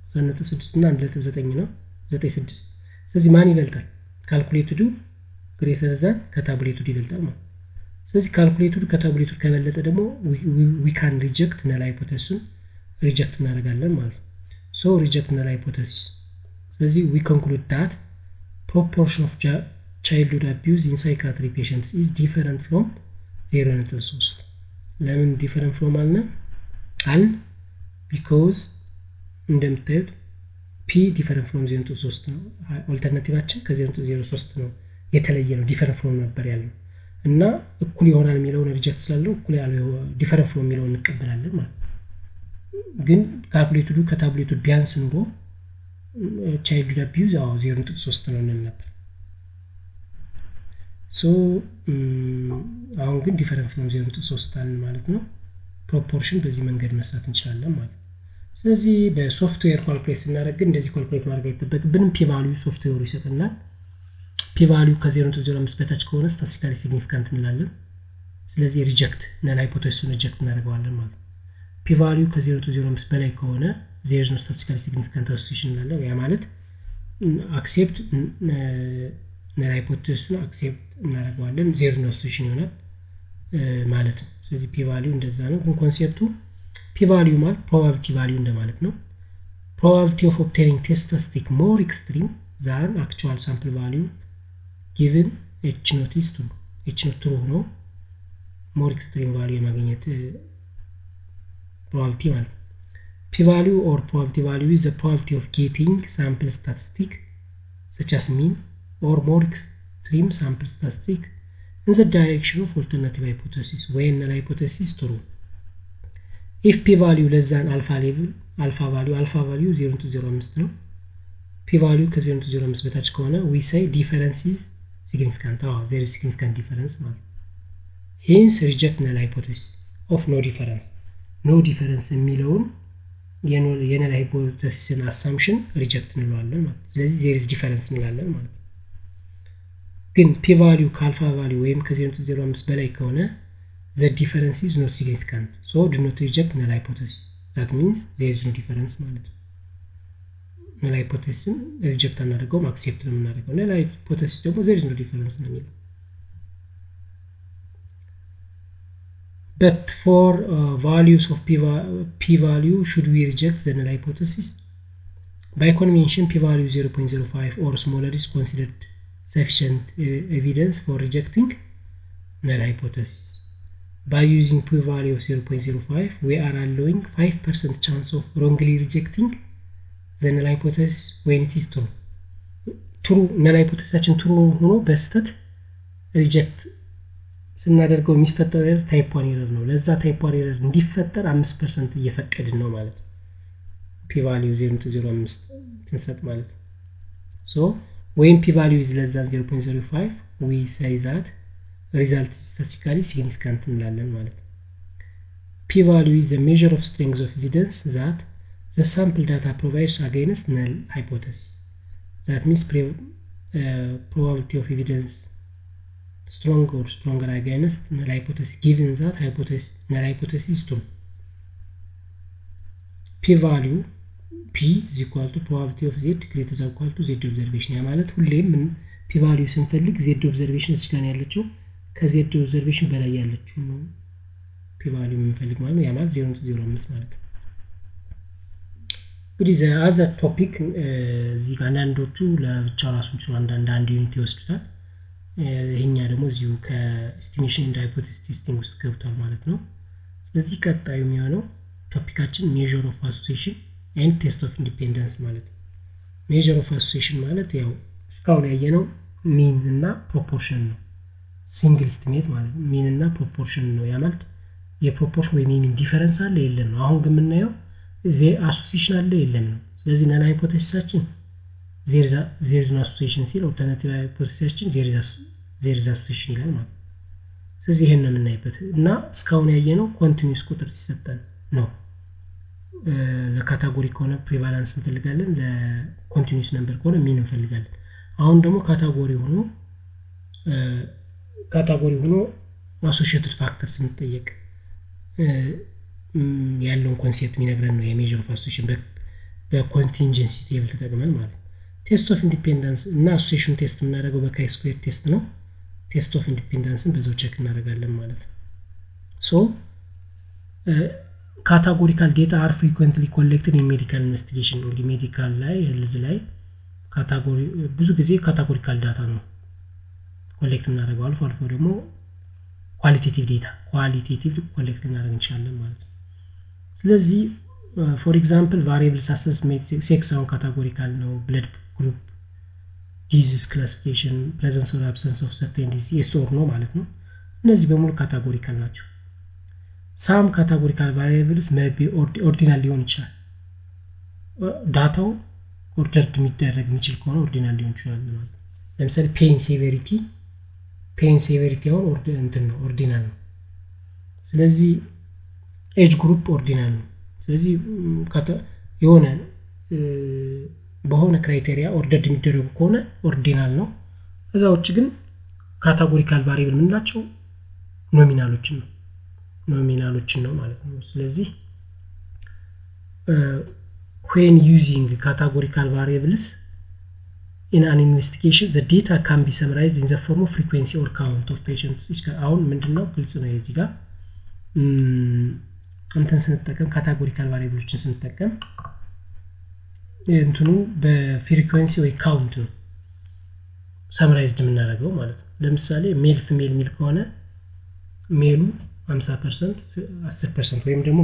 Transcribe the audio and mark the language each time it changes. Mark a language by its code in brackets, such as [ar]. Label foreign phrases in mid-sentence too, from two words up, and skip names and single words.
[am] እና 1.9 ነው 96 ስለዚህ ማን ይበልጣል ካልኩሌትዱ [en] greater than [am] ከታቡሌትዱ ይበልጣል ማለት ስለዚህ ካልኩሌትዱ ከታቡሌትዱ ከበለጠ ደግሞ [en] we can reject null hypothesis [am] ሪጀክት እናደርጋለን ማለት [en] so reject null hypothesis ስለዚህ we conclude that proportion of childhood abuse in psychiatry patients is different from 0.3 [am] ለምን [en] different from [am] አል because እንደምታዩት [en] p different from 0.3 [am] ነው ኦልተርናቲቫችን ከ0.03 ነው የተለየ ነው [en] different from [am] ነበር ያለው እና እኩል ይሆናል የሚለውን ሪጀክት ስላለው እኩል ያለው [en] different from [am] የሚለውን እንቀበላለን ማለት ግን ካልኩሌትዱ ከታቡሌትዱ ቢያንስ ኑሮ [en] childhood abuse 0.3 [am] ነው ነበር so አሁን ግን [en] different from 0.3 [am] አለ ማለት ነው proportion በዚህ መንገድ መስራት እንችላለን ማለት ስለዚህ በሶፍትዌር ካልኩሌት ስናደርግ እንደዚህ ካልኩሌት ማድረግ አይተበቅብንም [en] p value [am] ሶፍትዌሩ ይሰጠናል [en] p value [am] ከ0.05 በታች ከሆነ [en] statistically significant [am] እንላለን ስለዚህ ሪጀክት [en] null hypothesis [am] ሪጀክት እናደርጋለን ማለት [en] p value [am] ከ0.05 በላይ ከሆነ [en] there is no statistically significant association [am] እንላለን ያ ማለት [en] accept null hypothesis [am] accept እናደርጋለን [en] there is no association [am] ይሆናል ማለት ነው [en] ስለዚህ p value [am] እንደዛ ነው ግን ኮንሴፕቱ [en] p value ማለት probability value [am] እንደማለት ነው [en] probability of obtaining test statistic more extreme than actual sample value given h not is true h not true ነው more extreme value የማግኘት probability ማለት p value or probability value is the probability of getting sample statistic such as mean or more extreme sample statistic in the direction of alternative hypothesis when null hypothesis is true if p value less than alpha value 0.05 ነው p p-value [am] ከ0.05 በታች ከሆነ [en] we say difference is significant. there is significant difference ማለት hence reject null hypothesis of no difference. no difference [am] የሚለውን [en] የnull hypothesis assumption reject [am] እንለዋለን ማለት ስለዚህ [en] there is difference [am] እንላለን ማለት ግን p-value [en] ከalpha value [am] ወይም ከ0.05 በላይ ከሆነ [en] the difference is not significant, so do not reject null hypothesis. that means there is no difference ማለት null hypothesis reject አናደርገውም accept [am] ነው የምናደርገው [en] null hypothesis ደግሞ there is no difference [am] ነው የሚለው [en] but for values of p-value should we reject the null hypothesis? by convention p-value 0.05 or smaller is considered sufficient evidence for rejecting null hypothesis. by using p-value of 0.05 we are allowing 5% chance of wrongly rejecting the null hypothesis when it is [am] true [en] null hypothesis true [am] ሆኖ በስተት reject ስናደርገው የሚፈጠረው [en] error type 1 error [am] ነው [en] ለዛ type 1 error [am] እንዲፈጠር 5% እየፈቀድን ነው ማለት [en] p-value 0.05 [am] ትንሰጥ ማለት [en] so when p-value is less than 0.05 we say that result is statistically significant [am] እንላለን ማለት [en] p-value is the measure of strength of evidence that the sample data provides against null hypothesis. that means probability of evidence strong or stronger against null hypothesis given that null hypothesis is true. p-value p is equal to probability of z greater than or equal to z observation [am] ያ ማለት ሁሌም p-value ስንፈልግ [en] z observation [am] እዚህ ጋር ያለችው [en] ከz observation [am] በላይ ያለችው ነው p-value የምንፈልግ ማለት ነው ያ ማለት 0.05 ማለት ነው እንግዲህ [en] the topic [am] እዚህ ጋር አንዳንዶቹ ለብቻው ራሱን ችሎ አንድ ዩኒት ይወስዱታል ይሄኛ ደግሞ እዚሁ [en] estimation and hypothesis testing [am] ውስጥ ገብቷል ማለት ነው ስለዚህ ቀጣዩ የሚሆነው ቶፒካችን [en] measure of association and test of independence [am] ማለት ነው [en] measure of association [am] ማለት ያው እስካሁን ያየነው mean እና proportion ነው [en] single estimate [am] ማለት ነው mean እና proportion ነው ያ ማለት የፕሮፖርሽን ወይ [en] mean difference [am] አለ የለም ነው አሁን ግን የምናየው እዚህ association አለ የለም ነው ስለዚህ [en] null hypothesisችን there is no association [am] ሲል [en] alternative hypothesisችን there is association [am] ይላል ማለት ስለዚህ ይሄን ነው የምናይበት እና እስካሁን ያየነው continuous ቁጥር ሲሰጠን ነው ለካታጎሪ ከሆነ ፕሪቫለንስ እንፈልጋለን [en] continuous number [am] ከሆነ ሚን እንፈልጋለን አሁን ደግሞ ካታጎሪ ሆኖ [en] associated factors [am] እንጠየቅ ያለውን ኮንሴፕት የሚነግረን ነው [en] measure of association contingency table [am] ተጠቅመን ማለት [en] test of independence [am] እና [en] association test [am] የምናደርገው [en] chi square test [am] ነው [en] test of independence [am] በዛው ቼክ እናደርጋለን ማለት ነው ሶ [en] categorical data are frequently collected in medical investigation or medical [am] ላይ ሄልዝ ላይ ካታጎሪ ብዙ ጊዜ [en] categorical data [am] ነው ኮሌክት እናደርገው አልፎ ደግሞ [en] qualitative data [am] ኮሌክት እናደርግ እንችላለን ማለት ነው ስለዚህ [en] for example variables assessment sex [am] አሁን categorical ነው [en] blood group disease classification presence or absence of certain disease yes or no [am] ማለት ነው እነዚህ በሙሉ categorical ናቸው [en] some categorical variables may be ordinal [am] ሊሆን ይችላል ዳታው ኦርደርድ የሚደረግ የሚችል ከሆነ ኦርዲናል ሊሆን ይችላል ማለት ለምሳሌ [en] pain severity [am] አሁን ኦርዲናል ነው ስለዚህ [en] age group [am] ኦርዲናል ነው ስለዚህ የሆነ በሆነ ክራይቴሪያ ኦርደርድ የሚደረጉ ከሆነ ኦርዲናል ነው እዛዎች ግን ካታጎሪካል ቫሪያብል ምንላቸው ኖሚናሎችን ነው ማለት ነው [en] ስለዚህ when using categorical variables in an investigation the data can be summarized in the form of frequency or count of patients [am] አሁን ምንድነው ግልጽ ነው እዚህ ጋር ስንጠቀም [en] categorical variables [am] ስንጠቀም እንትኑ በፍሪኩዌንሲ ወይ ካውንት ነው ሰምራይዝድ የምናደርገው ማለት ነው ለምሳሌ [en] male female male [am] ከሆነ ሜሉ 50% 10% ወይም ደግሞ